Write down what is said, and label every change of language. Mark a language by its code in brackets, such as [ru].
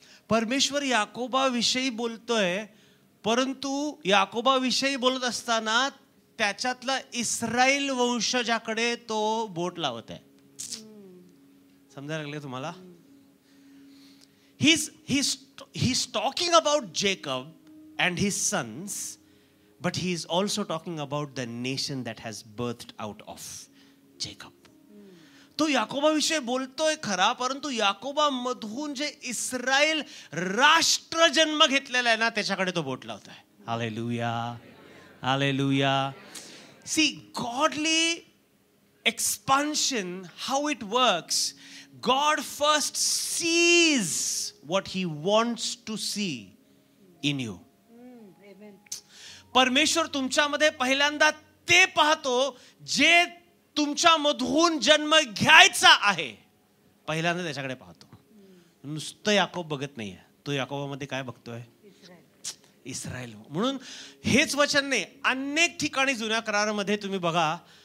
[mr] परमेश्वर याकोबाविषयी बोलतोय, परंतु याकोबाविषयी बोलत असताना त्याच्यातला इस्रायल वंशजाकडे तो बोट लावत आहे. समजायला लागले तुम्हाला? [en] he's talking about Jacob and his sons, but he is also talking about the nation that has birthed out of Jacob. [mr] तो याकोबाविषयी बोलतोय खरा, परंतु याकोबा मधून जे इस्रायल राष्ट्र जन्म घेतलेला आहे ना, त्याच्याकडे तो बोट लावतोय. Hallelujah, hallelujah. [en] See, godly expansion, how it works, God first sees what he wants to see in you. [mr] परमेश्वर तुमच्यामध्ये पहिल्यांदा ते पाहतो जे तुमच्या मधून जन्म घ्यायचा आहे. पहिल्यांदा त्याच्याकडे पाहतो. नुसतं याकोब बघत नाहीये, तो याकोबामध्ये काय बघतोय? इस्रायल. म्हणून हेच वचन नाही, अनेक ठिकाणी जुन्या करारामध्ये तुम्ही बघा.